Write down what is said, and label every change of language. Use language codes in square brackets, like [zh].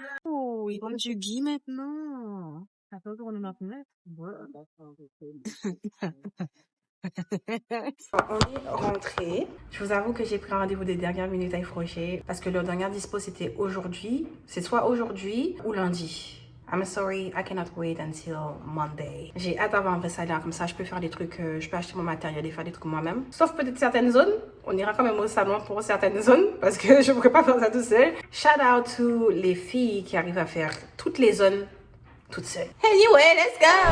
[fr] Oh, ils vendent du gui maintenant. Ça peut tourner maintenant. On est rentré. Je vous avoue que j'ai pris un rendez-vous des dernières minutes avec Roger parce que leur dernière dispo c'était aujourd'hui. C'est soit aujourd'hui ou lundi. [en] I'm sorry, I cannot wait until Monday. [fr] J'ai hâte d'avoir un vrai salaire, comme ça je peux faire des trucs, je peux acheter mon matériel et faire des trucs moi-même. Sauf peut-être certaines zones. On ira quand même au salon pour certaines zones parce que je ne pourrais pas faire ça tout seul. [en] Shout out to [fr] les filles qui arrivent à faire toutes les zones toutes seules. [en] Anyway, let's go!